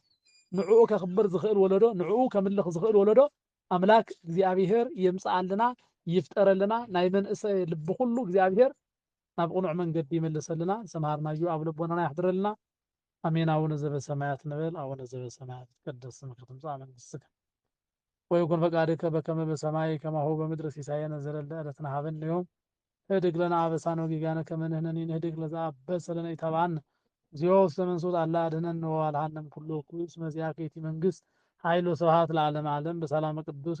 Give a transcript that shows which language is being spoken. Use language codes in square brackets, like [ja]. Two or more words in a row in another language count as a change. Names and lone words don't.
[ti] ንዕኡ ከኽብር ዝኽእል ወለዶ ንዕኡ ከምልኽ ዝኽእል ወለዶ ኣምላክ እግዚአብሔር የምጽኣልና ይፍጠረልና ናይ መንእሰይ ልቢ ኩሉ እግዚአብሔር ናብ ቁኑዕ መንገዲ ይመልሰልና ሰማርናዩ ኣብ ልቦናና ያሕድረልና አሜን። [gez] አቡነ ዘበሰማያት [ti] ንበል። [gez] አቡነ ዘበሰማያት ይትቀደስ ስምከ ትምጻእ መንግሥትከ ወይኩን ፈቃድከ በከመ በሰማይ ከማሁ በምድር ሲሳየነ ዘለለ ዕለትነ ሀበነ ዮም ህድግ ለነ አበሳነ ወጌጋየነ ከመ ንሕነኒ ንህድግ ለዘአበሰ ለነ ኢተባአነ እግዚኦ ውስተ መንሱት አላ አድኅነነ ወባልሐነ እምኩሉ እኩይ እስመ ዚአከ ይእቲ መንግሥት ኃይል ወስብሐት ለዓለመ ዓለም በሰላመ ቅዱስ